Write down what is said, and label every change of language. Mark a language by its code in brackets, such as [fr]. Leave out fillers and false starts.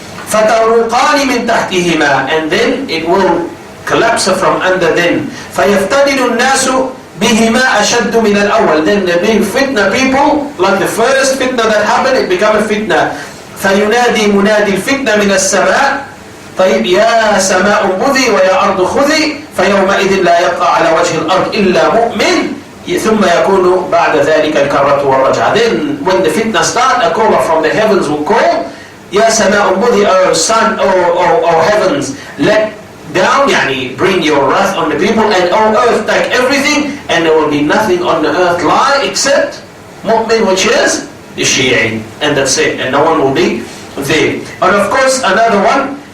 [en] فتروقان من تحتهما, and then it will collapse from under them. فيفتدن الناس بهما أشد من الأول, then there being fitna people, like the first fitna that happened, it become a fitna. [ar] فينادي منادي الفتنة من السماء, طيب يا سماء انبذي ويا أرض خذي, فيومئذ لا يبقى على وجه الأرض إلا مؤمن, ثم يكون بعد ذلك الكرة والرجعة. [en] Then when the fitna start, a caller from the heavens will call, يا سماء انبذي, O sun, O heavens, let down, يعني bring your wrath on the people, and O earth, take everything, and there will be nothing on the earth lie except mu'min, which is the Shi'i, and that's it, and no one will be there. And of course another one